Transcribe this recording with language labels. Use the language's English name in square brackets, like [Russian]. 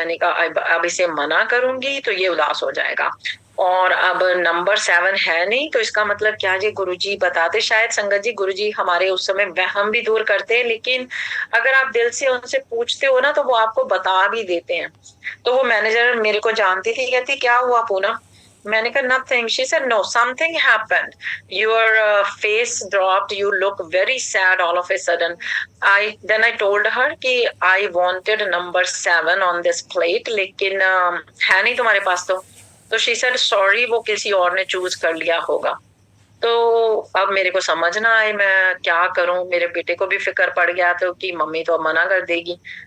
[Hindi] मैंने कहा अब इसे मना करूंगी तो ये उदास हो जाएगा, और अब नंबर 7 है नहीं तो इसका मतलब क्या जी। गुरुजी बताते, शायद संगत जी गुरुजी हमारे उस समय वहम भी दूर करते हैं, लेकिन अगर आप दिल से उनसे पूछते हो ना तो वो आपको बता भी देते हैं। तो वो मैनेजर मेरे को जानती थी, कहती क्या हुआ पूनम? मैंने कहा nothing. [English] She said no, something happened. Your face dropped. You look very sad all of a sudden. I told her [Hindi] कि [English] I wanted number 7 on this plate, [Hindi] लेकिन है नहीं तुम्हारे पास तो [English] she said sorry, [Hindi] वो किसी और ने चूज कर लिया होगा। तो अब मेरे को समझ ना आए मैं क्या करूं, मेरे बेटे को भी फिक्र पड़ गया तो कि मम्मी तो मना कर देगी।